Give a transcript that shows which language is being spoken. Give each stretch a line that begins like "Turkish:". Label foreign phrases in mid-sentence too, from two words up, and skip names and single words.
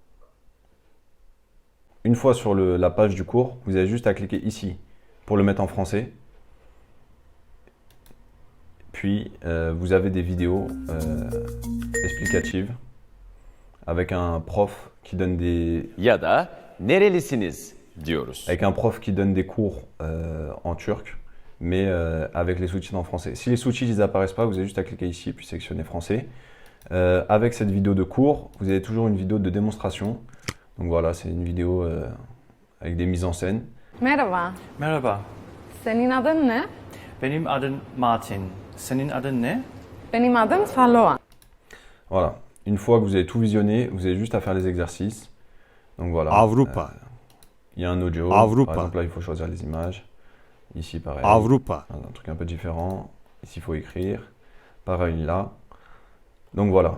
French: Une fois sur la page du cours, vous avez juste à cliquer ici pour le mettre en français. Puis, vous avez des vidéos explicatives avec un prof qui donne des...
Turkish: Ya da nerelisiniz diyoruz.
French: Avec un prof qui donne des cours en turc, mais avec les sous-titres en français. Si les sous-titres n'apparaissent pas, vous avez juste à cliquer ici puis sélectionner français. Avec cette vidéo de cours, vous avez toujours une vidéo de démonstration. Donc voilà, c'est une vidéo avec des mises en scène.
Turkish: Merhaba, Merhaba, senin adın ne? benim adım Martin. Senin adın ne? Benim adım Salwa.
French: Voilà. Une fois que vous avez tout visionné, vous avez juste à faire les exercices. Donc voilà. Avrupa, Il y a un audio. Avrupa. Par exemple, là, il faut choisir les images. Ici, pareil. Avrupa, Un truc un peu différent. Ici, il faut écrire. Pareil là. Donc voilà.